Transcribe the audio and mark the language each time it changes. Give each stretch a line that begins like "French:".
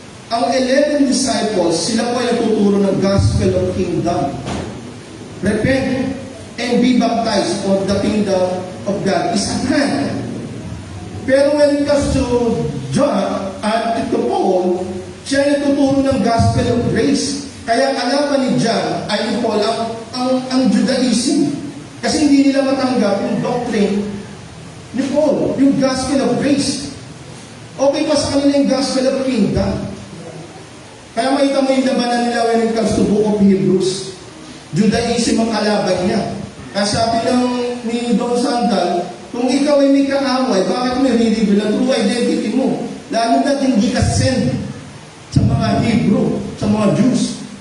Filipino: Ang 11 disciples, sila po ay natuturo ng gospel of kingdom.
English: Repent and be baptized, for the kingdom of God is at hand. Pero when it comes to John at to Paul,
Filipino: siya ay natuturo ng
English: gospel of grace.
Filipino: Kaya kalaban ni John ay ni Paul ang Judaism. Kasi hindi nila matanggap yung doctrine ni Paul, yung gospel of grace. Okay pa sa kanila yung gospel of kingdom. Kaya makita mo yung labanan nila
English: when it comes to
Filipino: Book of Hebrews. Judaism ang kalaban niya. Kaya sabi ni Don Sandal, kung ikaw ay may kaaway, bakit mo i-reveal ang true identity mo? Lalo na hindi ka send sa mga Hebrew, sa mga Jews.